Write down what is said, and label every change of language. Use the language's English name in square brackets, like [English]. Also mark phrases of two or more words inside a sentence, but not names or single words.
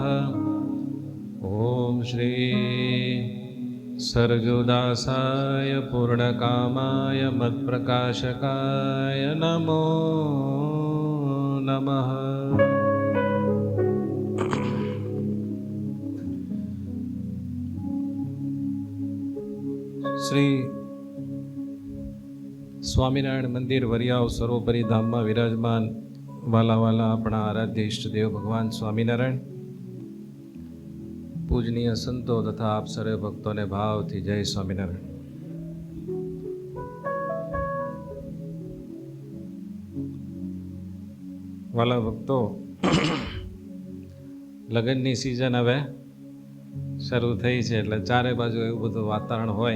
[Sanskrit] ओम श्री सर्गोदासाय पूर्णकामाय मत्प्रकाशकाय नमो नमः। [Gujarati] श्री સ્વામિનારાયણ મંદિર વરિયાવ સર્વોપરી ધામમાં વિરાજમાન વાલા વાલા આપણા આરાધ્ય ઈષ્ટદેવ ભગવાન સ્વામિનારાયણ, પૂજનીય સંતો તથા આપ સર્વે ભક્તોને ભાવથી જય સ્વામિનારાયણ. વાલા ભક્તો, લગ્નની સિઝન હવે શરૂ થઈ છે એટલે ચારે બાજુ એવું બધું વાતાવરણ હોય.